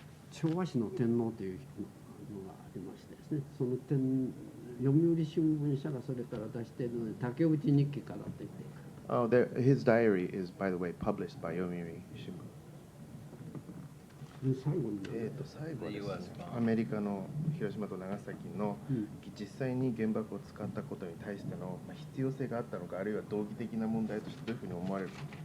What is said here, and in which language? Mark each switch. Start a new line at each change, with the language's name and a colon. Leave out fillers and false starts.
Japanese: 昭和史の天皇というのがありましてですねその読売新聞社がそれから出しているので竹内日記からといって
English: Oh, his diary is, by the way, published by Yomiuri Shimbun.
Japanese: 最後に最後ですね、アメリカの広島と長崎の実際に原爆を使ったことに対しての必要性があったのかあるいは道義的な問題としてどういうふうに思われるか。